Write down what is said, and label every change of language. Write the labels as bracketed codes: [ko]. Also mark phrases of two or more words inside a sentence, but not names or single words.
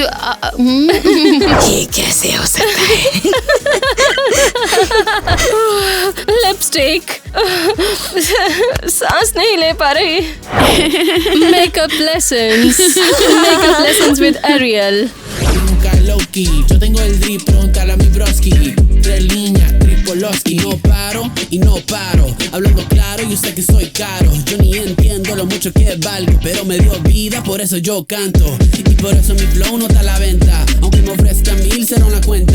[hi] ये कैसे हो सकता है? लिपस्टिक, सांस नहीं ले पा रही। [en] makeup lessons with Ariel. [es] Loki, yo tengo el drip, pregúntale a mi broski. 3 líneas, Tripolowski. No paro y no paro, hablando claro, yo sé que soy caro. Yo ni entiendo lo mucho que valgo, pero me dio vida, por eso yo canto. Y por eso mi flow no está a la venta, aunque me ofrezcan 1000 cero en la cuenta.